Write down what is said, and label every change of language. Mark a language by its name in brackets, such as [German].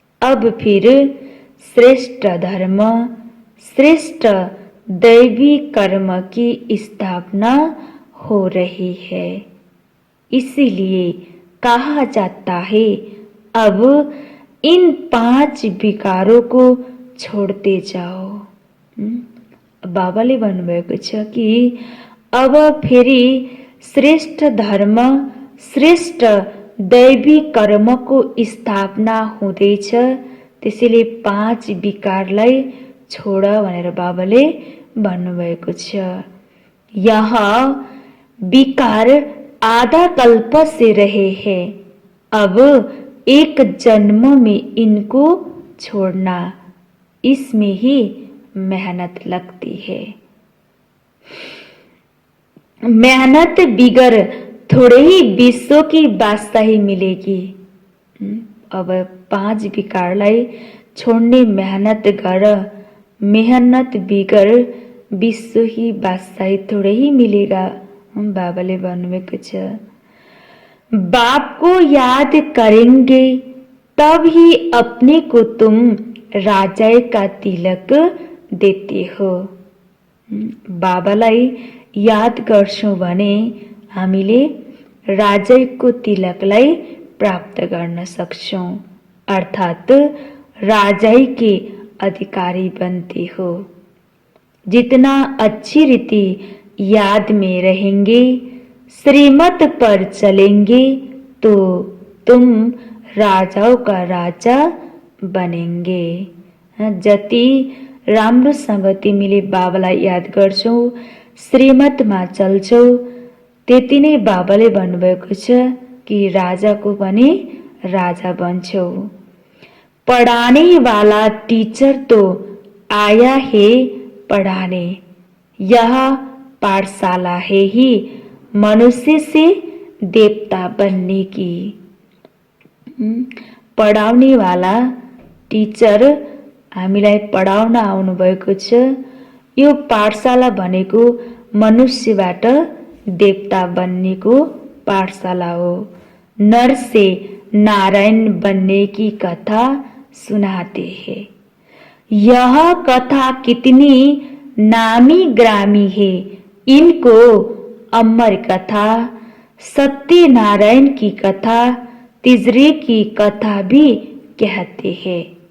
[Hindi] अब फिर श्रेष्ठ धर्म, श्रेष्ठ दैवी कर्म की स्थापना हो रही है। इसीलिए कहा जाता है अब इन 5 विकारों को छोड़ते जाओ। [Nepali] बाबाले भन्नुभएको छ कि अब फेरि श्रेष्ठ धर्म, श्रेष्ठ दैवी कर्मको स्थापना हुँदैछ। त्यसैले 5 विकारलाई छोड भनेर बाबाले भन्नुभएको छ। [Hindi] यह विकार आधा कल्प से रहे हैं। अब एक जन्म में इनको छोड़ना, इसमें ही मेहनत लगती है। मेहनत बिगर थोड़े ही विश्व की बादशाही मिलेगी। [Nepali] अब 5 विकारलाई छोड्ने मेहनत गर। [Hindi] मेहनत बिगर विश्व ही बादशाही थोड़े ही मिलेगा। [Nepali] बाबाले भन्नुभएको छ। [Hindi] बाप को याद करेंगे तब ही अपने को तुम राजा का तिलक देते हो। [Nepali] बाबालाई याद गर्छौं भने हामीले राजाको तिलकलाई प्राप्त गर्न सक्छौं, अर्थात [Hindi] राजा के अधिकारी बनते हो। जितना अच्छी रीति याद में रहेंगे, श्रीमत पर चलेंगे, तो तुम राजाओं का राजा बनेंगे। [Nepali] जति राम्रोसँग तिमीले बाबालाई याद गर्छौ, श्रीमतमा चल्छौ, त्यति नै बाबाले भन्नुभएको छ कि राजाको पनि राजा बन्छौ। [Hindi] पढ़ाने वाला टीचर तो आया है पढ़ाने, यह पाठशाला है ही मनुष्य से देवता बनने की। पढ़ाने वाला [Nepali] टिचर हामीलाई पढाउन आउनुभएको छ। यो पाठशाला भनेको मनुष्यबाट देवता बन्नेको पाठशाला हो। [Hindi] नर से नारायण बनने की कथा सुनाते हैं। यह कथा कितनी नामी ग्रामी है। इनको अमर कथा, सत्यनारायण की कथा, तिजरे की कथा भी कहते हैं।